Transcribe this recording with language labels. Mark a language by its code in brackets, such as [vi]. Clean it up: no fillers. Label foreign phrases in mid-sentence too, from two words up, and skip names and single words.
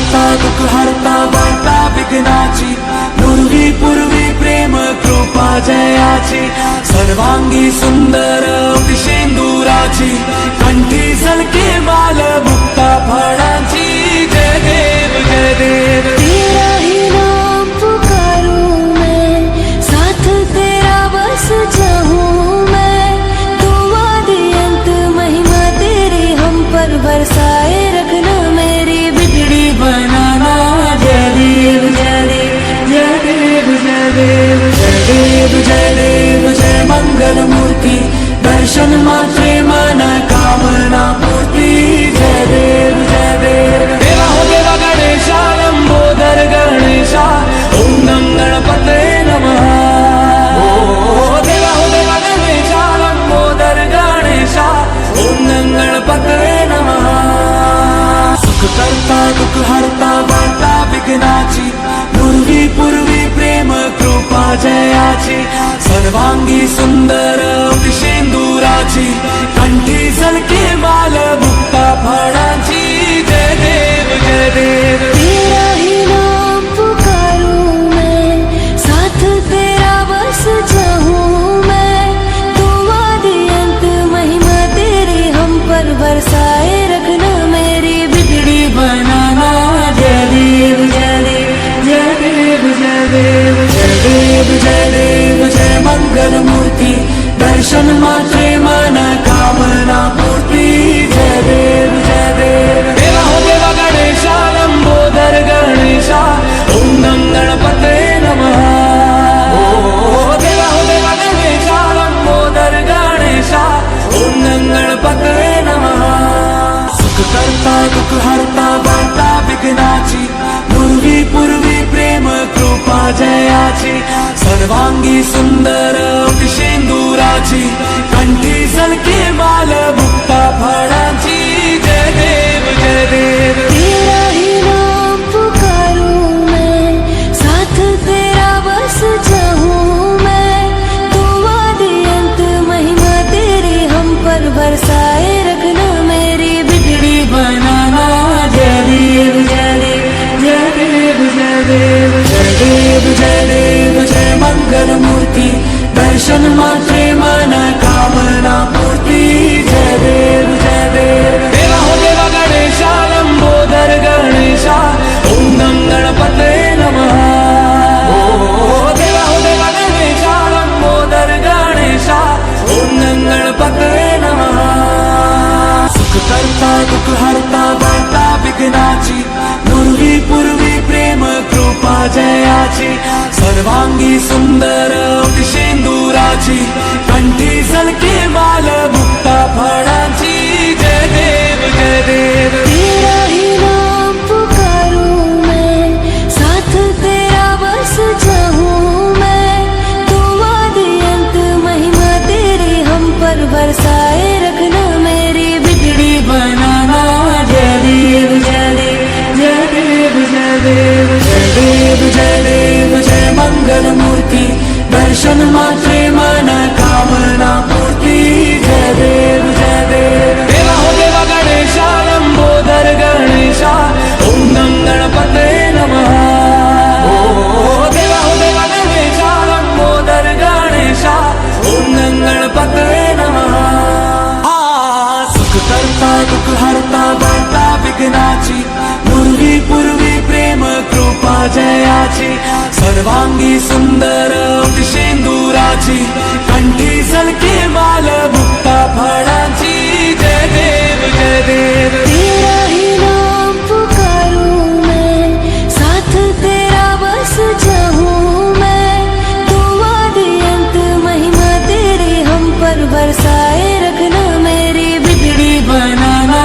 [mr] दुःख हरता वार्ता विघ्नाची, पूर्वी पूर्वी प्रेम कृपा जयाची, सर्वांगी सुंदर शेंदुराची, कंठी झलके माल मुक्ता फळांची। जय देव जय देव, [hi] तेरा ही नाम पुकारूं मैं, साथ तेरा बस चाहूं मैं, तुम आदि अंत महिमा तेरी हम पर बरसाए रखना, मेरी बिगड़ी बनाना। [mr] जय देव जय देव जय देव जय देव, जय देव जय देव, जय मंगल मूर्ति, दर्शन मात्रे मन कामना पूर्ति। जय देव जय देव, [hi] देवा हो देवा गणेशा, लंबोदर गणेशा, ओम नम गणपते नमः। ओ देवा हो देवा गणेशा, लंबोदर गणेशा, ओम नम गणपते नमः। [mr] सुख करता दुःख हरता वार्ता विघ्नाची, पूर्वी पूर्वी प्रेम कृपा जयाची, सर्वांगी सुंदर शेंदुराची, कंठी झलके माल मुक्ता फळांची। जय देव जय देव, [hi] तेरा ही नाम पुकारूं मैं, साथ तेरा बस चाहूं मैं, तुम आदि अंत महिमा तेरी हम पर बरसाए रखना, मेरी बिगड़ी बनाना। [mr] जय देव जय देव जय देव जय देव, जय देव जय देव, जय मंगल मूर्ति, दर्शन मात्रे मन कामना पूर्ति। जय देव जय देव, [hi] देवा हो देवा गणेशा, लंबोदर गणेशा, ओम नम गणपते नमः। ओ देवा हो देवा गणेशा, लंबोदर गणेशा, ओम नम गणपते नमः। [mr] सुख करता दुःख हरता वार्ता विघ्नाची, पूर्वी पूर्वी प्रेम कृपा जयाची, सर्वांगी सुंदर शेंदुराची, कंठी झलके माल मुक्ता फळांची। जय देव जय देव, [hi] तेरा ही नाम पुकारूं मैं, साथ तेरा बस चाहूं मैं, तुम आदि अंत महिमा तेरी हम पर बरसाए रखना, मेरी बिगड़ी बनाना। [mr] जय देव जय देव जय देव जय देव, जय देव जय देव, जय मंगल मूर्ति, दर्शन मात्रे मन कामना पूर्ति। जय देव जय देव, [hi] देवा हो देवा गणेशा, लंबोदर गणेशा, ओम नम गणपते नमः। ओ देवा हो देवा गणेशा, लंबोदर गणेशा, ओम नम गणपते नमः। [mr] सुख करता दुःख हरता वार्ता विघ्नाची, पूर्वी पूर्वी प्रेम कृपा जयाची, सर्वांगी सुंदर शेंदुराची, कंठी झलके माल मुक्ता फळांची। जय देव जय देव, [hi] तेरा ही नाम पुकारूं मैं, साथ तेरा बस चाहूं मैं, तुम आदि अंत महिमा तेरी हम पर बरसाए रखना, मेरी बिगड़ी बनाना। [mr] जय देव जय देव जय देव जय देव, जय देव जय देव, जय मंगल मूर्ति, दर्शन मात्रे मन कामना पूर्ति। जय देव जय देव, [hi] देवा हो देवा गणेशा, लंबोदर गणेशा, ओम नम गणपते नमः। ओ देवा हो देवा गणेशा, लंबोदर गणेशा, ओम नम गणपते नमः। [mr] सुख करता दुःख हरता वार्ता विघ्नाची, पूर्वी पूर्वी प्रेम कृपा जयाची, सर्वांगी सुंदर शेंदुराची, कंठी झलके माल मुक्ता फळांची। जय देव जय देव, [hi] तेरा ही नाम पुकारूं मैं, साथ तेरा बस चाहूं मैं, तुम आदि अंत महिमा तेरी हम पर बरसाए रखना, मेरी बिगड़ी बनाना।